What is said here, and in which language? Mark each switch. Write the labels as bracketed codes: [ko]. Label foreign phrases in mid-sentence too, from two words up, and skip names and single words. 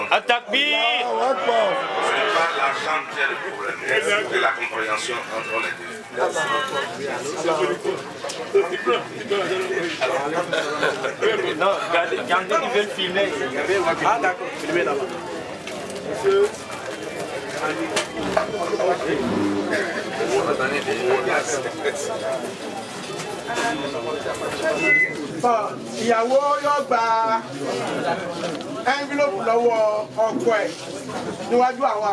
[fr] Atakbir! Ce n'est pas l'argent qui est le problème, c'est la compréhension entre les deux. Non, regardez, ils veulent filmer. Ah d'accord, filmez là-bas. [yo] Ìyàwó yóò gba envelope lọ́wọ́ ọkọ ẹ̀ níwájú àwọn